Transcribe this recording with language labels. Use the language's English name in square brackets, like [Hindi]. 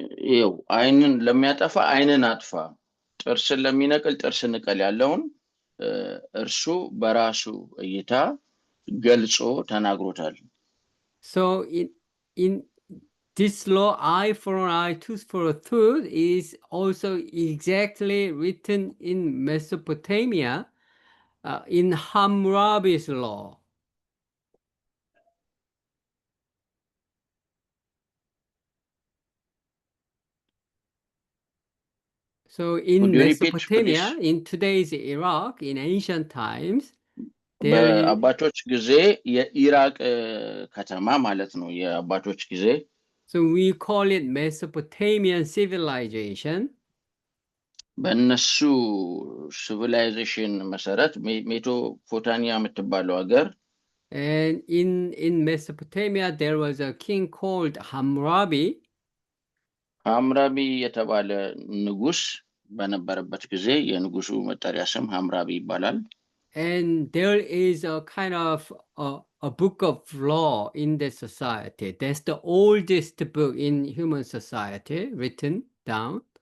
[Amharic] ይኸው አይንን ለሚያጠፋ አይንን አጥፋ፣ ጥርስን ለሚነቅል ጥርስ ንቀል ያለውን እርሱ በራሱ እይታ ገልጾ ተናግሮታል። [English] So in this law, eye for an eye, tooth for a tooth, is also exactly written in Mesopotamia, in Hammurabi's law. So in Mesopotamia, in today's Iraq, in ancient times, [Amharic] በአባቶች ጊዜ የኢራቅ ከተማ ማለት ነው። የአባቶች ጊዜ [English] So we call it Mesopotamian civilization. [Amharic] በእነሱ civilization መሰረት ሜሶፖታሚያ የምትባለው ሀገር [English] And in Mesopotamia there was a king called Hammurabi. [Amharic] ሐምራቢ የተባለ ንጉስ በነበረበት ጊዜ የንጉሱ መጠሪያ ስም ሐምራቢ ይባላል። [English] And there is a kind of a book of law in the society. That's the oldest book in human society written down.